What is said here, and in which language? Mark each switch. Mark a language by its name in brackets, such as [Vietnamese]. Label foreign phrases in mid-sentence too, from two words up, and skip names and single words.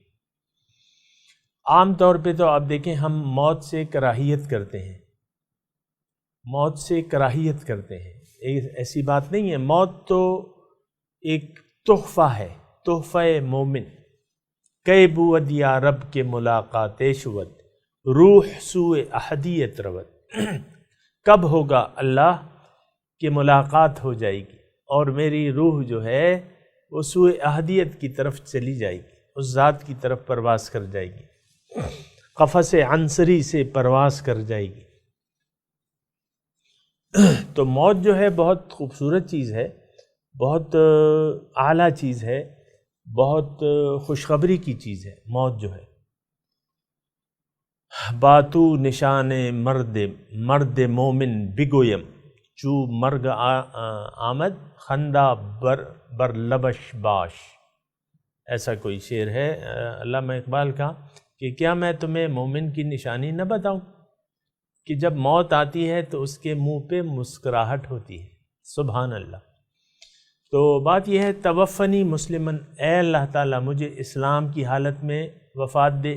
[Urdu] عام طور پہ تو آپ دیکھیں ہم موت سے کراہیت کرتے ہیں، موت سے کراہیت کرتے ہیں، ایسی بات نہیں ہے، موت تو ایک تحفہ ہے، تحفہ مومن۔ [Persian] کئی بود یا رب کے ملاقات شود، روح سوئے احدیت رود، [Urdu] کب ہوگا اللہ کہ ملاقات ہو جائے گی اور میری روح جو ہے وہ [Persian] سوئے احدیت [Urdu] کی طرف چلی جائے گی، اس ذات کی طرف پرواز کر جائے گی، قفس عنصری سے پرواز کر جائے گی۔ تو موت جو ہے بہت خوبصورت چیز ہے، بہت اعلیٰ چیز ہے، بہت خوشخبری کی چیز ہے موت جو ہے۔ [Persian] باتو نشان مرد مومن بگویم، چو مرگ آمد خندہ بر لبش باش، [Urdu] ایسا کوئی شعر ہے علامہ اقبال کا کہ کیا میں تمہیں مومن کی نشانی نہ بتاؤں کہ جب موت آتی ہے تو اس کے منہ پہ مسکراہٹ ہوتی ہے۔ [Arabic] سبحان اللہ۔ [Urdu] تو بات یہ ہے [Arabic] توفنی مسلمن، [Urdu] اے اللہ تعالیٰ مجھے اسلام کی حالت میں وفات دے۔